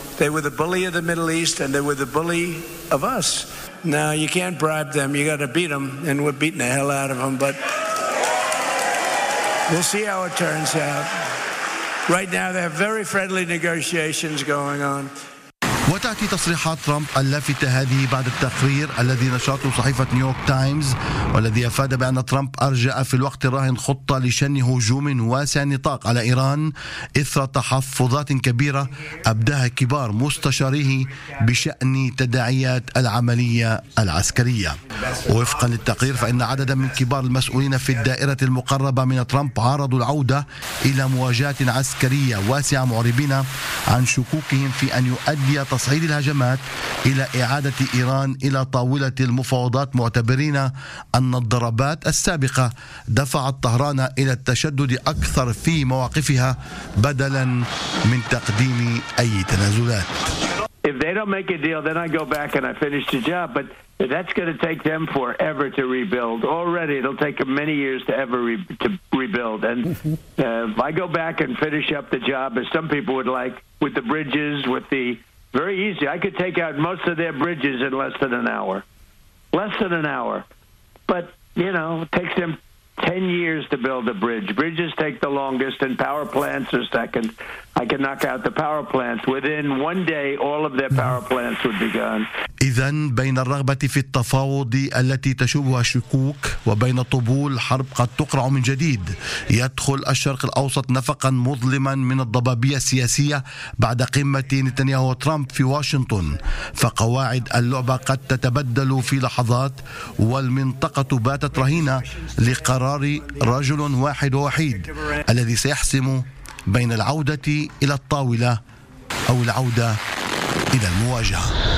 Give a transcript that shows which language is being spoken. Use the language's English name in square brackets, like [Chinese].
[English] They were the bully of the Middle East, and they were the bully of us. Now, you can't bribe them. You got to beat them, and we're beating the hell out of them. But we'll see how it turns out. Right now, they have very friendly negotiations going on. [Arabic] وتأتي تصريحات ترامب اللافتة هذه بعد التقرير الذي نشرته صحيفة نيويورك تايمز والذي أفاد بأن ترامب أرجأ في الوقت الراهن خطة لشن هجوم واسع نطاق على إيران إثر تحفظات كبيرة أبداها كبار مستشاريه بشأن تداعيات العملية العسكرية. وفقا للتقرير فإن عددا من كبار المسؤولين في الدائرة المقربة من ترامب عارضوا العودة إلى مواجهات عسكرية واسعة معربين عن شكوكهم في أن يؤدي تصعيد الهجمات إلى إعادة إيران إلى طاولة المفاوضات معتبرين أن الضربات السابقة دفعت طهران إلى التشدد أكثر في مواقفها بدلا من تقديم أي تنازلات. [English] If they don't make a deal, then I go back and I finish the job. But that's going to take them forever to rebuild. Already, it'll take them many years to ever rebuild. And if I go back and finish up the job, as some people would like, with the bridges, with the very easy, I could take out most of their bridges in less than an hour. Less than an hour. But, you know, it takes them 10 years to build a bridge. Bridges take the longest, and power plants are second. I can knock out the power plants. Within one day, all of their power plants would be gone. [Arabic] إذن بين الرغبة في التفاوض التي تشوبها شكوك وبين طبول حرب قد تقرع من جديد، يدخل الشرق الأوسط نفقا مظلما من الضبابية السياسية بعد قمة نتنياهو وترامب في واشنطن، فقواعد اللعبة قد تتبدل في لحظات، والمنطقة باتت رهينة لقرار رجل واحد ووحيد الذي سيحسم بين العودة إلى الطاولة أو العودة إلى المواجهة.